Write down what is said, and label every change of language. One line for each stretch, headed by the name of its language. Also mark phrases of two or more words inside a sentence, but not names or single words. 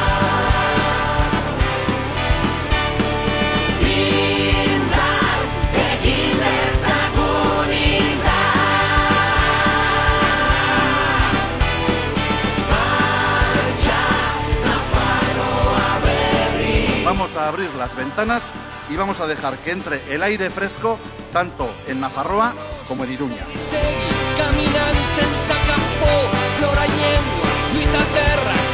Basque: Indar egin dezagun indar. Altxa Nafarroa berria.
Spanish: Vamos a abrir las ventanas y vamos a dejar que entre el aire fresco tanto en Nafarroa como en Iruña.
Catalan: Caminant sense campo, plora llengua, lluita terra,